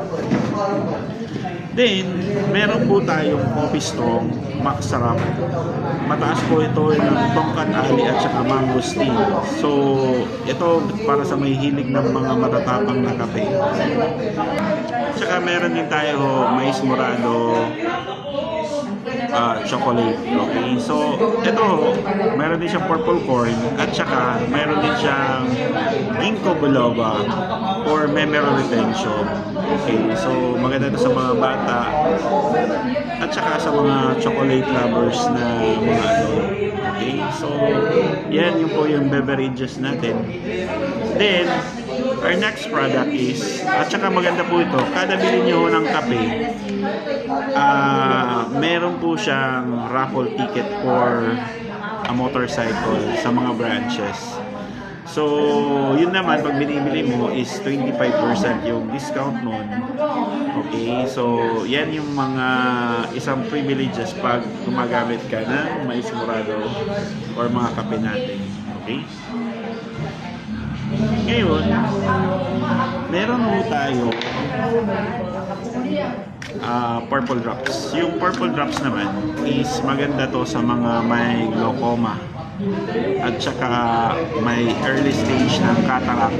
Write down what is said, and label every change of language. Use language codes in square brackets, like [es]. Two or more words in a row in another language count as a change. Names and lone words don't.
[tl] Then, meron po tayong Coffee Strong Max Sarap. Mataas po ito ng tongkat ali at saka mangosteen. So, ito para sa may hilig ng mga matatapang na kape. Tsaka meron din tayo mais morado chocolate. Okay, so ito meron din siyang [en] purple corn [tl] at saka meron din siyang [en] ginkgo biloba for memory retention. [tl] Okay, so maganda ito sa mga bata at saka sa mga [en] chocolate lovers [tl] na mga adult. Okay, so yan yung po yung beverages natin. [en] Then our next product is, [tl] at saka maganda po ito, kada bili nyo ng kape, meron po siyang [en] raffle ticket for a motorcycle [tl] sa mga branches. So, yun naman, pag binibili mo is 25% yung discount nun. Okay, so yan yung mga isang privileges pag gumagamit ka ng mais morado or mga kape natin. Okay? Ngayon, meron po tayo purple drops. Yung purple drops naman is maganda to sa mga may glaucoma at saka may [en] early stage [tl] ng cataract.